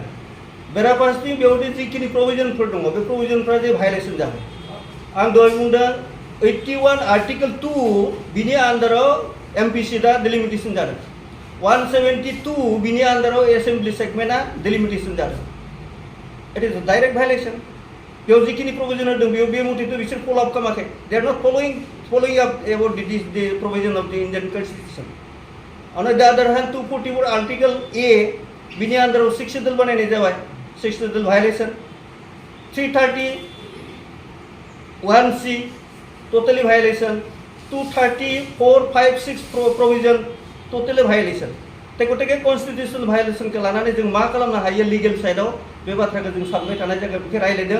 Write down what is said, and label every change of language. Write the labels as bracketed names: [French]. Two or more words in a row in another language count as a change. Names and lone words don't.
[Bodo] बेराफारसेथिं बेयावदि जिखिनि प्रभिजनफोर दङ बे प्रभिजनफ्रा जे भायलेसन जागोन। आं दहाय बुंदों 81 आर्टिकल 2 बिनि आन्डाराव एमपिसि दा डिलिमिटेसन जादों, 172 बिनि आन्डाराव एसेम्बलि सेगमेन्टआ डिलिमिटेसन जादों। [English] It is direct violation. [Bodo] बेयाव जिखिनि प्रभिजन होदों बेयाव बे मथेथ' बिसोर फल' आप खालामाखै। [English] They are not following up about the provision of the Indian Constitution. on the other hand [Bodo] 244 आर्टिकल ए बिनि आन्डाराव 6 शेड्यूल बानायनाय जाबाय, 6 [English] schedule violation. 331C totally violation. 234, 5, 6 provision totally violation. [Bodo] गतिके कन्स्टिट्यूशनल भायलेसनखौ लानानै जों मा खालामनो हायो लिगेल साइडआव बे बाथ्राखौ जों सानबाय थानाय जायगायाव बेखौ रायलायदों।